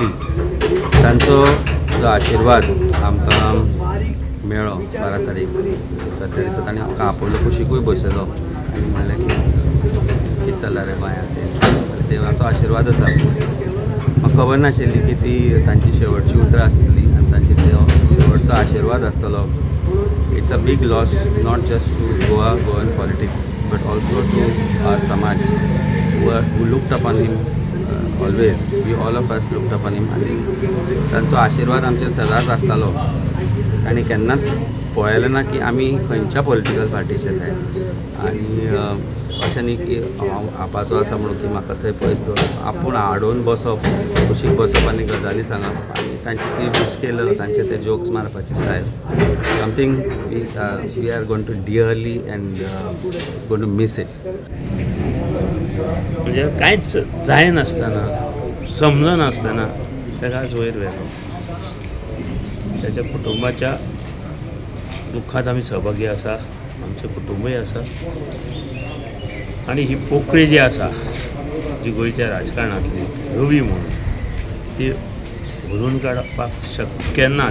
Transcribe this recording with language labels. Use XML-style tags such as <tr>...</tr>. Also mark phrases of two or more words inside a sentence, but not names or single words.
<kok>तांचो जो आशिर्वाद आमकां मेळ्ळो 12 तारीख. तर त्या दिसा ताणें आमकां आपयलो कुशीकूय बसयलो आनी म्हणलें की कितें चल्लां रे गोंयांत तें देवाचो आशिर्वाद आसा. म्हाका खबर नाशिल्ली की ती तांची शेवटची उतरां आसतली आनी तांची शेवटचो आशिर्वाद आसतलो.</kok> <en>it's a big loss not just to Goan politics but also to our समाज who looked upon him always. We all of us looked upon him</en> <kok>आनी तांचो आशिर्वाद आमचे सदांच आसतालो. ताणें केन्नाच पळयलें ना की आमी खंयच्या पॉलिटिकल पार्टीचे जाय आनी अशें न्ही की हांव आपाचो आसा म्हणून की म्हाका थंय पयस दवरप. आपूण आडोवन बसप, कुशीक बसप आनी गजाली सांगप आनी तांची ती मुश्कील तांचे ते जोक्स मारपाची स्टायल</kok> <en>something we are going to dearly and going to miss it.</en> <kok>म्हणजे कांयच जाय नासतना समजनासतना ताका वयर व्हेलो. त्याच्या कुटुंबाच्या दुख्खात आमी सहभागी आसा, आमचें कुटुंबूय आसा आनी ही पोकळी जी आसा जी गोंयच्या राजकारणांतली रवी म्हणून ती भरून काडपाक शक्य ना.</kok>